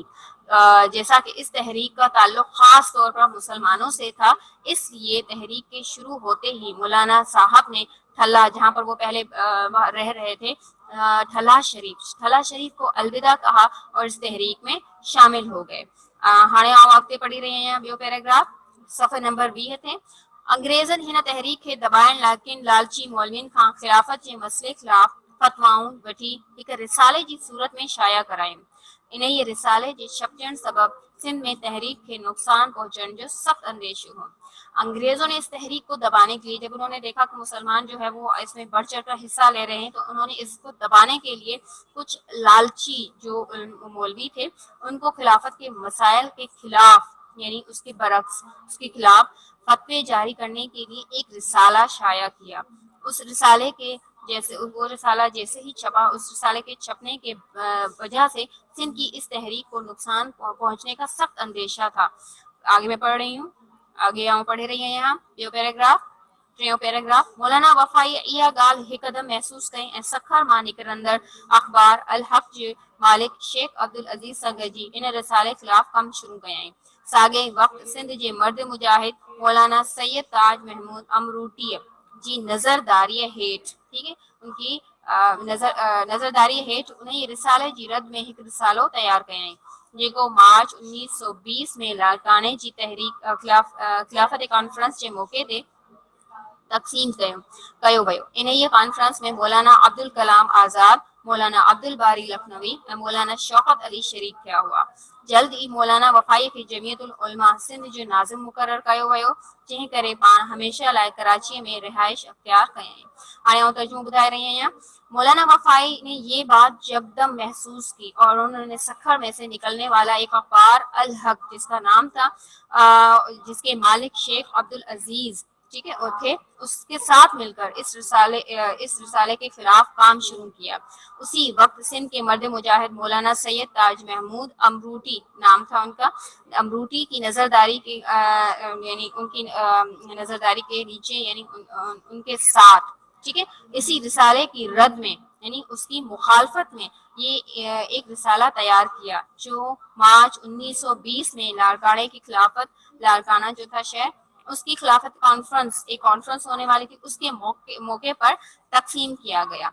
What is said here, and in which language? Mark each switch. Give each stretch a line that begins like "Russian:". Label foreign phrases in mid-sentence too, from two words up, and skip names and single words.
Urdu: جیسا کہ اس تحریک کا تعلق خاص طور پر مسلمانوں سے تھا، اس لیے تحریک کے شروع ہوتے ہی مولانا صاحب نے ٹھلہ، جہاں پر وہ پہلے رہ رہے تھے، ٹھلہ شریف کو الوداع کہا اور اس تحریک میں شامل ہو گئے.
Sindhi: हाणे आउं अॻिते पढ़ी रही आहियां ॿियो पैराग्राफ सफ़े नंबर 20 ते. अंग्रेज़नि हिन तहरीक खे दॿाइण लाइ किन लालची मौलवियुनि खां खिलाफ़त जे मसइले ख़िलाफ़ फतवाऊं वठी हिक रिसाले जी सूरत में शाया करायूं. इन्हें ये रिसाले जे छपजण सबब सिंध में तहरीक के नुकसान पहुंचने जो सख्त अंदेशे हुए।
Urdu: انگریزوں نے اس تحریک کو دبانے کے لیے، جب انہوں نے دیکھا کہ مسلمان جو ہے وہ اس میں بڑھ چڑھ کر حصہ لے رہے ہیں، تو انہوں نے اس کو دبانے کے لیے کچھ لالچی جو مولوی تھے ان کو خلافت کے مسائل کے خلاف یعنی اس کے برعکس اس کے خلاف فتوے جاری کرنے کے لیے ایک رسالہ شائع کیا. اس رسالے کے جیسے وہ رسالہ جیسے ہی چھپا، اس رسالے کے چھپنے کے وجہ سے سندھ کی اس تحریک کو نقصان پہنچنے کا سخت اندیشہ تھا. آگے میں پڑھ رہی ہوں,
Sindhi: आगे आऊँ पढ़े रही है यहाँ ॿियो पैराग्राफ टियों पैराग्राफ मौलाना वफ़ाई इहा ॻाल्हि हिकदमि महसूस कई ऐं सखर मां निकिरंदड़ अख़बार अल हक़ जे मालिक शेख अब्दुल अज़ीज़ सां गॾिजी इन रिसाले ख़िलाफ़ कमु शुरू कयई। साॻे वक़्त सिंध जे मर्द मुजाहिद मौलाना सैयद ताज महमूद अमरूटीअ जी नज़रदारीअ हेठि,
Urdu: ٹھیک ہے، ان کی
Sindhi: नज़रदारीअ हेठि उन रिसाले जी रद में हिकु रिसालो तयारु कयई जेको मार्च 1920 में लाड़काने जी तहरीक खिलाफ़त कॉन्फ्रेंस जे मौक़े ते तक़सीम कयो वियो। इन ई कॉन्फ्रेंस में मौलाना अब्दुल कलाम आज़ाद, मौलाना अब्दुल बारी लखनवी ऐं मौलाना शौकत अली शरीक थिया हुआ। जल्द ई मौलाना वफ़ाई खे जमियतुल उलमा सिंध जो नाज़िम मुक़ररु कयो वियो, जंहिं करे पाण हमेशह लाइ कराची में रिहाइश अख्तियार कयई। हाणे आउं तर्जुमो ॿुधाए रही आहियां।
Urdu: مولانا وفائی نے یہ بات جبدم محسوس کی اور انہوں نے سکھر میں سے نکلنے والا ایک اخبار الحق جس کا نام تھا جس کے مالک شیخ عبدالعزیز، ٹھیک ہے، اور تھے، اس کے ساتھ مل کر اس رسالے کے خلاف کام شروع کیا. اسی وقت سندھ کے مرد مجاہد مولانا سید تاج محمود امروٹی نام تھا ان کا، امروٹی کی نظرداری کے یعنی ان کی نظرداری کے نیچے یعنی ان کے ساتھ، ٹھیک ہے، اسی رسالے کی رد میں یعنی اس کی مخالفت میں یہ ایک رسالہ تیار کیا جو مارچ 1920 میں لاڑکانے کی خلافت، لاڑکانہ جو تھا شہر، اس کی خلافت کانفرنس، ایک کانفرنس ہونے والی تھی، اس کے موقعے پر تقسیم کیا گیا.